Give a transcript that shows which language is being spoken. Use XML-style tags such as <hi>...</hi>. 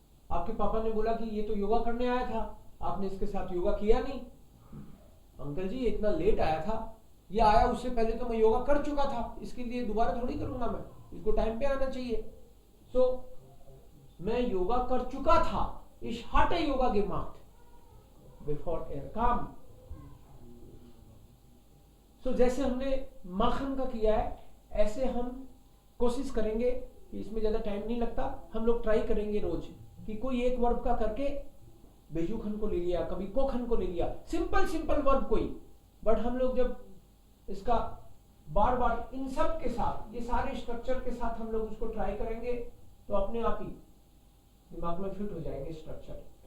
<hi>आपके पापा ने बोला कि ये तो योगा करने आया था, आपने इसके साथ योगा किया नहीं. अंकल जी ये इतना लेट आया था, ये आया उससे पहले तो मैं योगा कर चुका था, इसके लिए दोबारा थोड़ी करूंगा मैं, इसको टाइम पे आना चाहिए. सो मैं योगा कर चुका था.</hi> <de>Ich hatte Yoga gemacht bevor kam.</de> <hi>सो जैसे हमने machen का किया है, ऐसे हम कोशिश करेंगे कि इसमें ज्यादा टाइम नहीं लगता. हम लोग ट्राई करेंगे रोज कि कोई एक वर्ब का करके बेजुखन को ले लिया, कभी कोखन को ले लिया, सिंपल वर्ब कोई. बट हम लोग जब इसका बार बार इन सब के साथ, ये सारे स्ट्रक्चर के साथ हम लोग उसको ट्राई करेंगे तो अपने आप ही दिमाग में फिट हो जाएंगे स्ट्रक्चर.</hi>